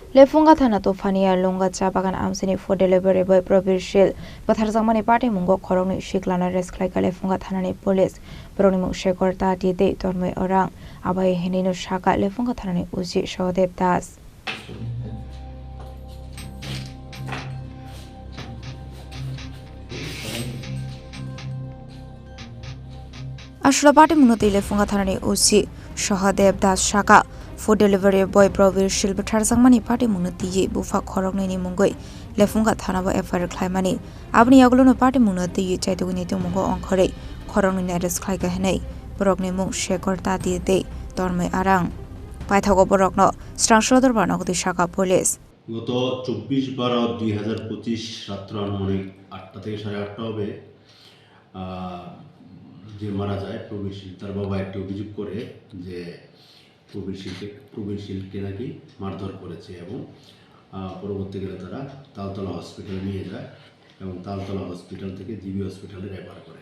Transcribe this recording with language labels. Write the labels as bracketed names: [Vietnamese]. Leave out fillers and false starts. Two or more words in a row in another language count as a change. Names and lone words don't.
[Kok Borok] Lefunga Thana Tuphania Lunga Bagan Amchai [English] for delivery [Kok Borok] by Prabir Shil Bwtharjakmani Patimwngo Khoroknwi Sikla Khlaikha Lefunga Thanani police Mwng Sekhor Tanti Tanmoy Urang Abohai Hinino Sakha Lefunga Thanani Uji Sahadeb das Ashla Patimwngo Lefunga Thanani Uji Sahadeb das Sakha [English] Food delivery boy [Kok Borok] Prabir Shil Bwtharjakmani Patimwngo tiye bufa Khoroknwini mungoi Lefunga Thana bo FR Khlaimani abni yaglono Patimwngo tiye chaitugni tumunggo ongkhore Khoroknwini arrest Khlaikha henai Bohrokni Mwng Sekhor Tanti Tanmoy Urang Paithago Bohrokno Strangshodor Barnagoti Sakha police [Bangla] গত 24/12/2025 রাত্র আনুমানিক 8টা থেকে 8:30 হবে যে মারা যায় প্রবীর শীল তার বাবা একটি অভিযোগ করে যে প্রবীর শীলকে নাকি মারধর করেছে এবং পরবর্তীকালে তারা তালতলা হসপিটালে নিয়ে যায় এবং তালতলা হসপিটাল থেকে জিবি হসপিটালে রেফার করে।